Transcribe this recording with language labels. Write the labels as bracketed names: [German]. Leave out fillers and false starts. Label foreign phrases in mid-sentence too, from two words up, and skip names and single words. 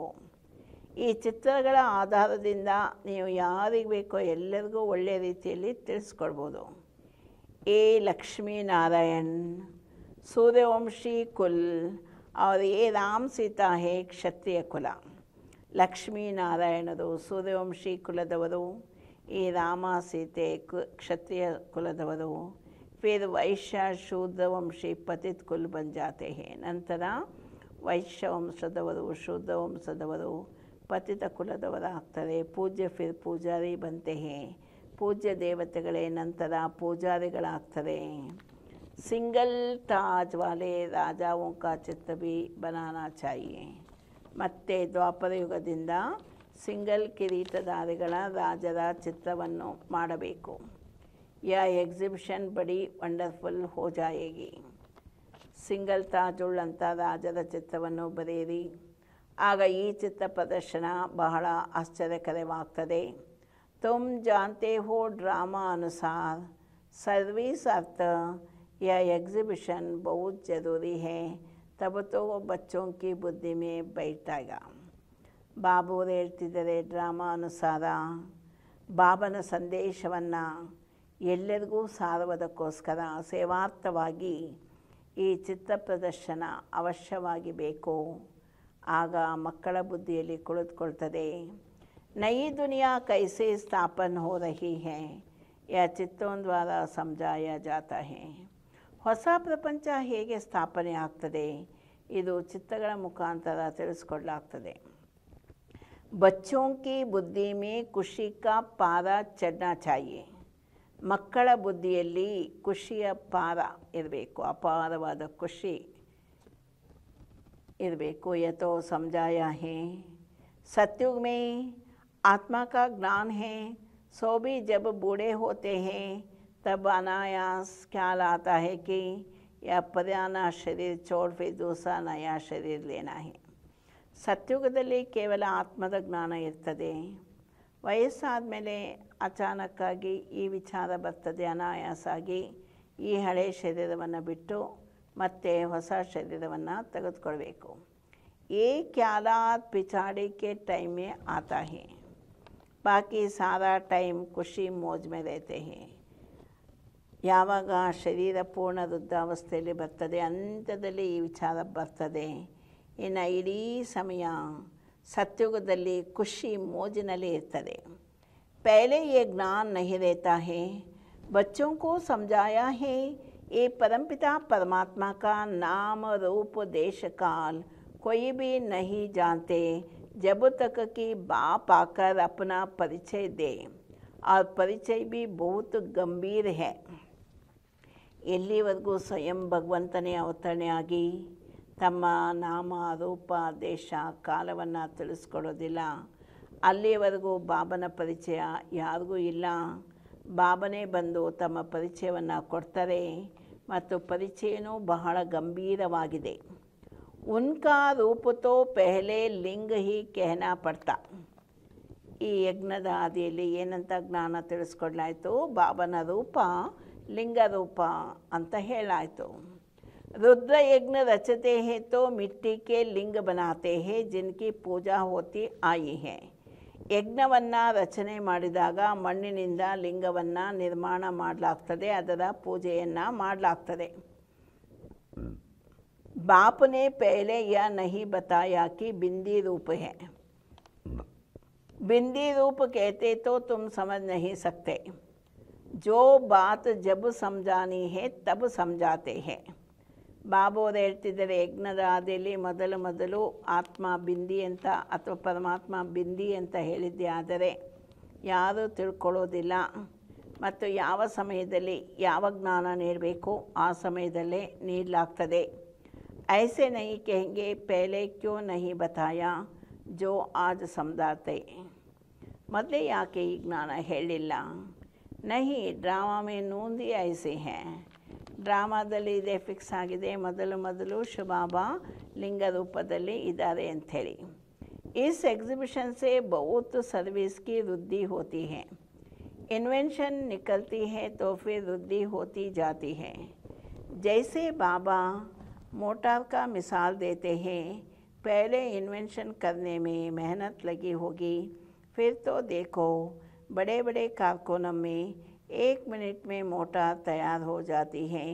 [Kannada] ಈ ಚಿತ್ರಗಳ ಆಧಾರದಿಂದ ನೀವು ಯಾರಿಗೆ ಬೇಕೋ ಎಲ್ಲರಿಗೂ ಒಳ್ಳೆಯ ರೀತಿಯಲ್ಲಿ ತಿಳಿಸ್ಕೊಡ್ಬೋದು. [Hindi] ए लक्ष्मी नारायण सूर्यवंशी कुल और ये राम सीता है क्षत्रिय कुल. [Kannada] ಲಕ್ಷ್ಮೀ ನಾರಾಯಣರು ಸೂರ್ಯವಂಶಿ ಕುಲದವರು, ಈ ರಾಮ ಸೀತೆ ಕ್ಷತ್ರಿಯ ಕುಲದವರು. [Hindi] फिर वैश्य शूद्र वंशी पतित कुल बन जाते हैं. [Kannada] ನಂತರ ವೈಶ್ಯ ವಂಶದವರು ಶೂದ್ರ ವಂಶದವರು ಪತಿತ ಕುಲದವರಾಗ್ತಾರೆ. [Hindi] ಪೂಜ್ಯ फिर ಪೂಜಾರಿ बनते हैं. [Kannada] ಪೂಜ್ಯ ದೇವತೆಗಳೇ ನಂತರ ಪೂಜಾರಿಗಳಾಗ್ತಾರೆ. [Hindi] सिंगल ताज वाले राजाओं का चित्र भी बनाना चाहिए. [Kannada] ಮತ್ತೆ ದ್ವಾಪರ ಯುಗದಿಂದ ಸಿಂಗಲ್ ಕಿರೀಟಧಾರಿಗಳ ರಾಜರ ಚಿತ್ರವನ್ನು ಮಾಡಬೇಕು. [Hindi] या एग्जीबिशन बड़ी वंडरफुल हो जाएगी. [Kannada] ಸಿಂಗಲ್ ತಾಜುಳ್ಳಂಥ ರಾಜರ ಚಿತ್ರವನ್ನು ಬರೆಯಿರಿ, ಆಗ ಈ ಚಿತ್ರ ಪ್ರದರ್ಶನ ಬಹಳ ಆಶ್ಚರ್ಯಕರವಾಗ್ತದೆ. [Hindi] तुम जानते हो ड्रामा अनुसार सर्विस अर्थ यह एग्जीबिशन बहुत ज़रूरी है, तब तो वो बच्चों की बुद्धि में बैठेगा. [Kannada] ಬಾಬುವರು ಹೇಳ್ತಿದ್ದಾರೆ, ಡ್ರಾಮಾ ಅನುಸಾರ ಬಾಬನ ಸಂದೇಶವನ್ನು ಎಲ್ಲರಿಗೂ ಸಾರುವುದಕ್ಕೋಸ್ಕರ ಸೇವಾರ್ಥವಾಗಿ ಈ ಚಿತ್ರ ಪ್ರದರ್ಶನ ಅವಶ್ಯವಾಗಿ ಬೇಕು. ಆಗ ಮಕ್ಕಳ ಬುದ್ಧಿಯಲ್ಲಿ ಕುಳಿತುಕೊಳ್ತದೆ. [Hindi] नई दुनिया कैसे स्थापन हो रही है या ಚಿತ್ರೋं द्वारा समझाया जाता है. [Kannada] ಹೊಸ ಪ್ರಪಂಚ ಹೇಗೆ ಸ್ಥಾಪನೆ ಆಗ್ತದೆ, ಇದು ಚಿತ್ರಗಳ ಮುಖಾಂತರ ತಿಳಿಸ್ಕೊಡ್ಲಾಗ್ತದೆ. [Hindi] ಬಚ್ಚೋं की बुद्धि में खुशी का पारा चढ़ना चाहिए. [Kannada] ಮಕ್ಕಳ ಬುದ್ಧಿಯಲ್ಲಿ ಖುಷಿಯ ಪಾರ ಇರಬೇಕು, ಅಪಾರವಾದ ಖುಷಿ ಇರಬೇಕು. [Hindi] ಯಥೋ समझाया है सतयुग में आत्मा का ज्ञान है, सो भी जब बूढ़े होते हैं तब अनायास ख्याल आता है कि यह पुराना शरीर छोड़ फिर दूसरा नया शरीर लेना है. [Kannada] ಸತ್ಯುಗದಲ್ಲಿ ಕೇವಲ ಆತ್ಮದ ಜ್ಞಾನ ಇರ್ತದೆ. ವಯಸ್ಸಾದ ಮೇಲೆ ಅಚಾನಕ್ಕಾಗಿ ಈ ವಿಚಾರ ಬರ್ತದೆ, ಅನಾಯಾಸಾಗಿ ಈ ಹಳೆಯ ಶರೀರವನ್ನು ಬಿಟ್ಟು ಮತ್ತೆ ಹೊಸ ಶರೀರವನ್ನು ತೆಗೆದುಕೊಳ್ಬೇಕು. [Hindi] ये ख्यालात पिछाड़ी के टाइम में आता है, बाकी सारा टाइम खुशी मौज में रहते हैं. [Kannada] ಯಾವಾಗ ಶರೀರ ಪೂರ್ಣ ವೃದ್ಧಾವಸ್ಥೆಯಲ್ಲಿ ಬರ್ತದೆ, ಅಂತ್ಯದಲ್ಲಿ ಈ ವಿಚಾರ ಬರ್ತದೆ. ಇನ್ನು ಇಡೀ ಸಮಯ ಸತ್ಯುಗದಲ್ಲಿ ಖುಷಿ ಮೋಜಿನಲ್ಲಿ ಇರ್ತದೆ. [Hindi] पहले ये ज्ञान नहीं रहता है. बच्चों को समझाया है ये परमपिता परमात्मा का नाम रूप देश काल कोई भी नहीं जानते जब तक कि बाप आकर अपना परिचय दे, और परिचय भी बहुत गंभीर है. [Kannada] ಎಲ್ಲಿವರೆಗೂ ಸ್ವಯಂ ಭಗವಂತನೇ ಅವತರಣೆ ಆಗಿ ತಮ್ಮ ನಾಮ ರೂಪ ದೇಶ ಕಾಲವನ್ನು ತಿಳಿಸ್ಕೊಡೋದಿಲ್ಲ, ಅಲ್ಲಿಯವರೆಗೂ ಬಾಬನ ಪರಿಚಯ ಯಾರಿಗೂ ಇಲ್ಲ. ಬಾಬನೇ ಬಂದು ತಮ್ಮ ಪರಿಚಯವನ್ನು ಕೊಡ್ತಾರೆ ಮತ್ತು ಪರಿಚಯನೂ ಬಹಳ ಗಂಭೀರವಾಗಿದೆ. [Hindi] उनका रूप तो पहले लिंग ही कहना पड़ता. [Kannada] ಈ ಯಜ್ಞದ ಆದಿಯಲ್ಲಿ ಏನಂತ ಜ್ಞಾನ ತಿಳಿಸ್ಕೊಡ್ಲಾಯಿತು, ಬಾಬನ ರೂಪ ಲಿಂಗ ರೂಪ ಅಂತ ಹೇಳಾಯಿತು. [Hindi] रुद्र यज्ञ रचते हैं तो मिट्टी के लिंग बनाते हैं जिनकी पूजा होती आई है. [Kannada] ಯಜ್ಞವನ್ನು ರಚನೆ ಮಾಡಿದಾಗ ಮಣ್ಣಿನಿಂದ ಲಿಂಗವನ್ನು ನಿರ್ಮಾಣ ಮಾಡಲಾಗ್ತದೆ, ಅದರ ಪೂಜೆಯನ್ನು ಮಾಡಲಾಗ್ತದೆ. [Hindi] बाप ने पहले यह नहीं बताया कि बिंदी रूप है. बिंदी रूप कहते तो तुम समझ नहीं सकते. जो बात जब समझानी है तब समझाते हैं. [Kannada] ಬಾಬು ಅವರು ಹೇಳ್ತಿದ್ದಾರೆ, ಯಜ್ಞದ ಹಾದಿಯಲ್ಲಿ ಮೊದಲು ಆತ್ಮ ಬಿಂದಿ ಅಂತ ಅಥವಾ ಪರಮಾತ್ಮ ಬಿಂದಿ ಅಂತ ಹೇಳಿದ್ದೆ, ಆದರೆ ಯಾರೂ ತಿಳ್ಕೊಳ್ಳೋದಿಲ್ಲ. ಮತ್ತು ಯಾವ ಸಮಯದಲ್ಲಿ ಯಾವ ಜ್ಞಾನ ನೀಡಬೇಕು ಆ ಸಮಯದಲ್ಲೇ ನೀಡಲಾಗ್ತದೆ. [Hindi] ऐसे नहीं कहेंगे पहले क्यों नहीं बताया जो आज समझाते. [Kannada] ಮೊದಲೇ ಯಾಕೆ ಈ ಜ್ಞಾನ ಹೇಳಿಲ್ಲ? [Hindi] नहीं ड्रामा में नूंधी ऐसे है. [Kannada] ಡ್ರಾಮಾದಲ್ಲಿ ಇದೇ ಫಿಕ್ಸ್ ಆಗಿದೆ, ಮೊದಲು ಶಿವಬಾಬಾ ಲಿಂಗ ರೂಪದಲ್ಲಿ ಇದ್ದಾರೆ ಅಂಥೇಳಿ. [Hindi] इस एग्जीबिशन से बहुत सर्विस की वृद्धि होती है. इन्वेंशन निकलती है तो फिर वृद्धि होती जाती है. जैसे बाबा मोटर का मिसाल देते हैं, पहले इन्वेंशन करने में मेहनत लगी होगी, फिर तो देखो बड़े बड़े कारखानों में 1 मिनट में मोटर तैयार हो जाती है.